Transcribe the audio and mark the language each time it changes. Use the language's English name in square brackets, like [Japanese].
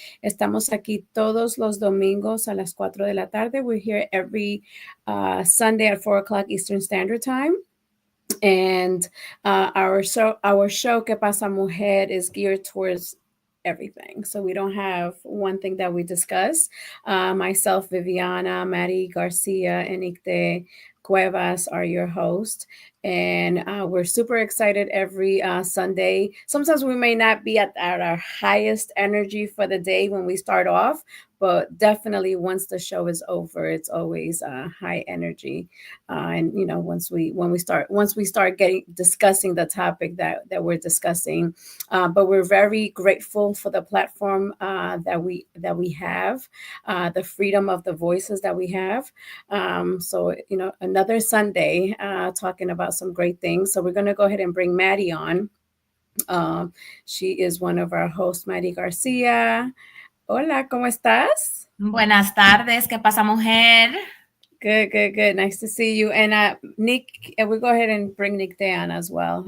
[Spanish] Estamos aquí todos los domingos a las 4 de la tarde. [English] We're here every Sunday at 4 o'clock Eastern Standard Time. And our show Que Pasa Mujer is geared towards everything. So we don't have one thing that we discuss. Myself, Viviana, Maddie Garcia, and Nicte Cuevas are your hosts. And we're super excited every Sunday. Sometimes we may not be at our highest energy for the day when we start off, but definitely once the show is over, it's always high energy. And once we start discussing the topic that we're discussing, but we're very grateful for the platform that we have, the freedom of the voices that we have. So another Sunday talking about some great things. So we're going to go ahead and bring Maddie on. She is one of our hosts, Maddie Garcia. [Spanish] Hola, ¿cómo estás? Buenas tardes, ¿qué pasa, mujer? [English] Good. Nice to see you. And Nick, we'll go ahead and bring Nicte on as well.